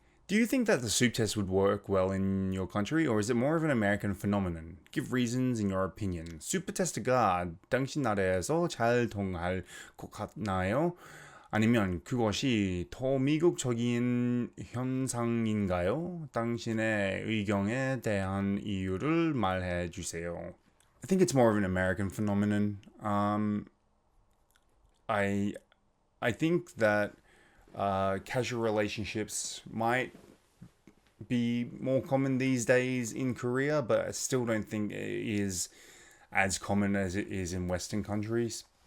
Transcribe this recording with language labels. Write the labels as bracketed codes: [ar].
[en] Do you think that the soup test would work well in your country, or is it more of an American phenomenon? Give reasons in your opinion. [ko] 수프 테스트가 당신 나라에서 잘 통할 것 같나요? 아니면 그것이 더 미국적인 현상인가요? 당신의 의견에 대한 이유를 말해 주세요. [en] I think it's more of an American phenomenon. I think that casual relationships might be more common these days in Korea, but I still don't think it is as common as it is in Western countries.